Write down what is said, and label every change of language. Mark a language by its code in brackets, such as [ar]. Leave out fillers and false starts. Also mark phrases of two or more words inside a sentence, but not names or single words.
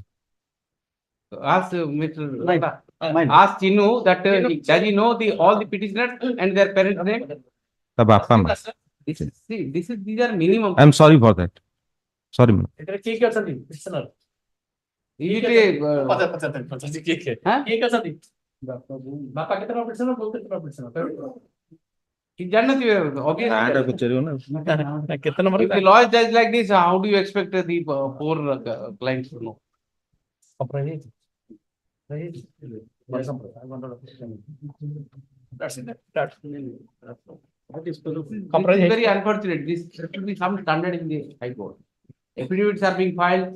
[en] Ask Mr. Ask Chinu that does he know all the petitioners and their parents' name? The Bapa, ma'am. These are minimum. I am sorry for that. Sorry, ma'am. Cheque ଅଛନ୍ତି petitioner Is it [or] ପଚାରିଛି କିଏ ଅଛନ୍ତି ବାପା କେତେ ଟଙ୍କା petitioner ବୋଉ କେତେ ଟଙ୍କା petitioner ଜାଣିନଥିବେ obviously. କେତେ ନମ୍ବର [en] If the law is judged like this, how do you expect the poor clients to know? That's it. It is very unfortunate. This should be some standard in the High Court. Affidavits are being filed.